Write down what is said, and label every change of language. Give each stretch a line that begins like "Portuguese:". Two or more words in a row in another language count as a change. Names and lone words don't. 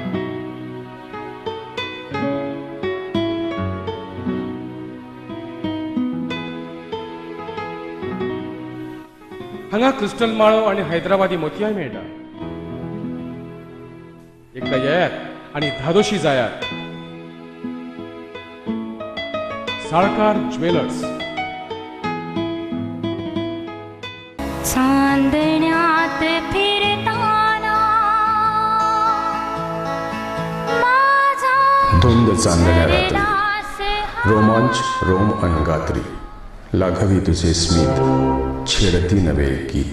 Konkani: हांगा क्रिस्टल माळो आणि हैदराबादी मोतयाय मेळटा. एकदा येयात आणि धादोशी जायात. साळकार ज्वेलर्स.
Marathi: चांदण्यात फिरताना धुंद चांदण्या रात्री, रोमांच रोम अंगात्री, लाघवी तुझे स्मित, छेडती नवे गीत.